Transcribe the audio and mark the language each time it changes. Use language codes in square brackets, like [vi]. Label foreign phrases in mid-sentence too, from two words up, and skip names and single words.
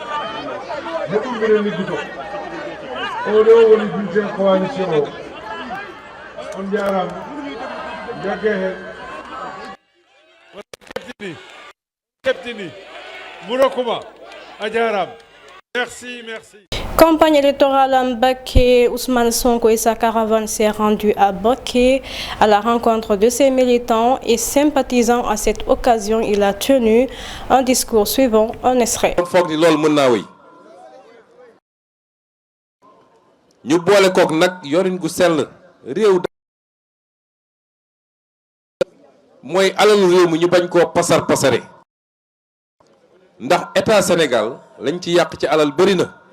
[ff] ne ɗum ɓurani ligguto oɗo woni bulletin coalition o on jarama jagge hen keɓtini Mourokuma a jarama. [fr] Merci. Campagne électorale à Mbacké, Ousmane Sonko et sa caravane s'est rendue à Mbacké à la rencontre de ses militants et sympathisants. À cette occasion, il a tenu un discours suivant un extrait. [wo] foog ni loolu mën naa wéy ñu boole kook nag yorin gu sell réew mooy alalu réew mi ñu bañ koo pasar pasare ndax état Sénégal lañ ci yàq ci alal bëri na.